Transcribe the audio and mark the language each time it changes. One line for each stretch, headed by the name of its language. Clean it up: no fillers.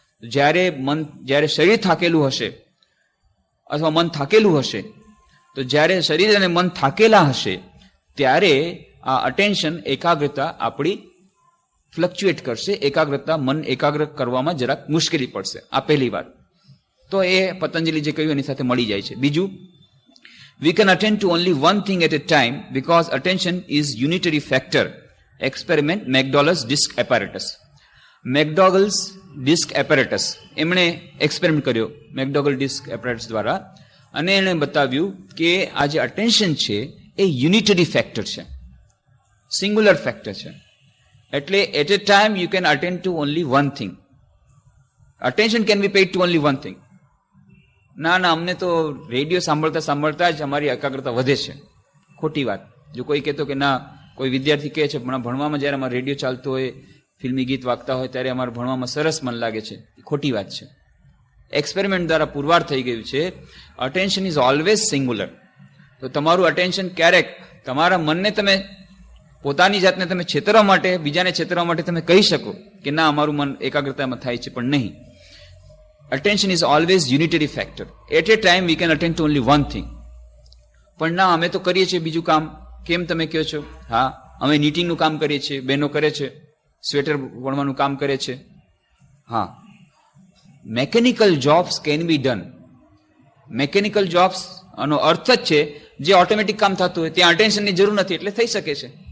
Gujarati: જ્યારે શરીર થાકેલું હશે અથવા મન થાકેલું હશે, તો જ્યારે શરીર અને મન થાકેલા હશે ત્યારે આ અટેન્શન, એકાગ્રતા આપણી ફ્લક્ચ્યુએટ કરશે. એકાગ્રતા, મન એકાગ્ર કરવામાં જરાક મુશ્કેલી પડશે. આ પહેલી વાત. તો એ પતંજલિ જે કહ્યું એની સાથે મળી જાય છે.
English: બીજું, we can attend to only one thing at a time because attention is unitary factor. Experiment McDowell's disc apparatus.
Gujarati: McDowell's disc apparatus, એમણે એક્સપેરિમેન્ટ કર્યો મેકડોગલ ડિસ્ક એપરેટસ દ્વારા, અને એણે બતાવ્યું કે આ જે અટેન્શન છે એ યુનિટરી ફેક્ટર છે, સિંગ્યુલર ફેક્ટર છે.
English: એટલે at a time you can attend to only one thing. Attention can be paid to only one thing.
Gujarati: ના, અમને તો રેડિયો સાંભળતા સાંભળતા જ અમારી એકાગ્રતા વધે છે. ખોટી વાત. જો કોઈ કહેતો કે ના, કોઈ વિદ્યાર્થી કહે છે ભણવામાં જ્યારે અમારે રેડિયો ચાલતો હોય, ફિલ્મી ગીત વાગતા હોય, ત્યારે અમારે ભણવામાં સરસ મન લાગે છે. ખોટી વાત છે. એક્સપેરિમેન્ટ દ્વારા પુરવાર થઈ ગયું છે
English: Attention is always singular.
Gujarati: તો તમારું અટેન્શન ક્યારેક તમારા મનને તમે પોતાની જાતને તમે છેતરવા માટે, બીજાને છેતરવા માટે તમે કહી શકો કે ના અમારું મન એકાગ્રતામાં થાય છે, પણ નહીં.
English: Attention is always unitary factor. At a time we can attend to only one thing.
Gujarati: પણ ના, અમે તો કરીએ છીએ બીજું કામ. કેમ તમે કહો છો? હા, અમે નીટિંગનું કામ કરીએ છીએ, બહેનો કરે છે, સ્વેટર વણવાનું કામ કરે છે.
English: હા, mechanical jobs can be done.
Gujarati: Mechanical jobs આનો અર્થ જ છે જે ઓટોમેટિક કામ થતું હોય ત્યાં અટેન્શનની જરૂર નથી, એટલે થઈ શકે છે.